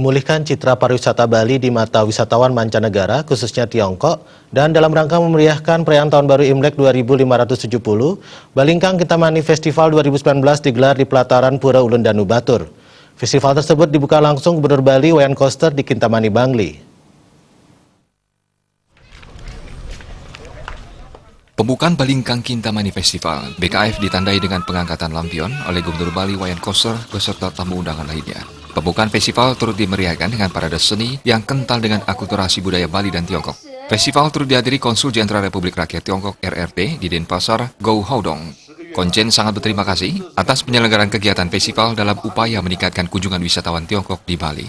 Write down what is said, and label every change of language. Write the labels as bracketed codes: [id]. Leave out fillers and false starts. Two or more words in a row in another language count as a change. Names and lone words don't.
[id] memulihkan citra pariwisata Bali di mata wisatawan mancanegara, khususnya Tiongkok, dan dalam rangka memeriahkan perayaan Tahun Baru Imlek 2570, Balingkang Kintamani Festival 2019 digelar di pelataran Pura Ulun Danu Batur. Festival tersebut dibuka langsung Gubernur Bali Wayan Koster di Kintamani, Bangli. Pembukaan Balingkang Kintamani Festival, BKF ditandai dengan pengangkatan lampion oleh Gubernur Bali Wayan Koster beserta tamu undangan lainnya. Pembukaan festival turut dimeriahkan dengan parade seni yang kental dengan akulturasi budaya Bali dan Tiongkok. Festival turut dihadiri Konsul Jenderal Republik Rakyat Tiongkok RRT di Denpasar, Go Haodong. Konjen sangat berterima kasih atas penyelenggaraan kegiatan festival dalam upaya meningkatkan kunjungan wisatawan Tiongkok di Bali.